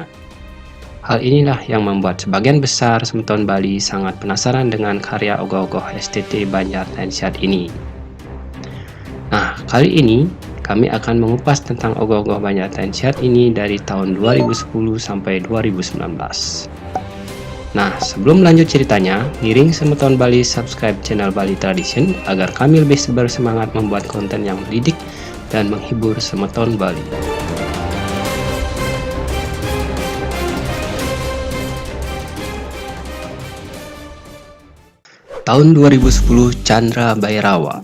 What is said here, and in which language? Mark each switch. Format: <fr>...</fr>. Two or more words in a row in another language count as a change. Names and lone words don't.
<id>Hal inilah yang membuat sebagian besar semeton Bali sangat penasaran dengan karya ogoh-ogoh STT Banjartensyat ini. Nah, kali ini kami akan mengupas tentang ogoh-ogoh Banjartensyat ini dari tahun 2010 sampai 2019. Nah, sebelum lanjut ceritanya,</id> <ban>ngiring semeton</ban> <id>Bali subscribe channel Bali Tradition agar kami lebih bersemangat membuat konten yang mendidik dan menghibur semeton Bali. Tahun 2010, Candra Bhairawa.</id>